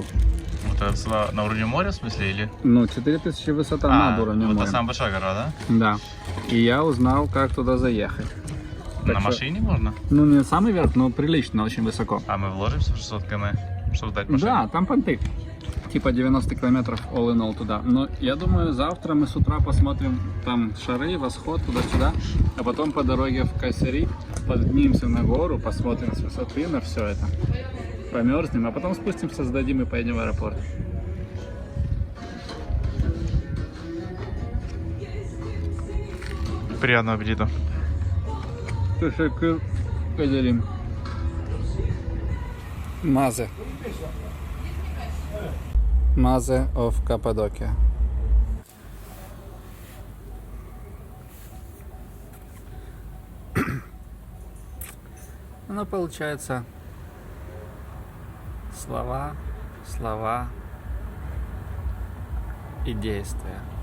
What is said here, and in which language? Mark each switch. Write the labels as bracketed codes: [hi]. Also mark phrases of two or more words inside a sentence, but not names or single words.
[ru] Вот это на уровне моря, в смысле, или? Ну, 4000 высота над уровнем вот моря. это самая большая гора, да? Да. И я узнал, как туда заехать. Так на что- машине можно? Ну, не самый верх, но прилично, очень высоко. А мы вложимся в 600 км, чтобы сдать машину? Да, там понты. Типа 90 километров [en] all in all [ru] туда. Но я думаю, завтра мы с утра посмотрим там шары, восход туда-сюда. А потом по дороге в Кайсери поднимемся на гору, посмотрим с высоты на все это. Померзнем, а потом спустимся, сдадим и поедем в аэропорт. Приятного аппетита. [tr] Teşekkür ederim. [en] Maze. Maze of Cappadocia. [ru] Ну, получается, слова, слова и действия.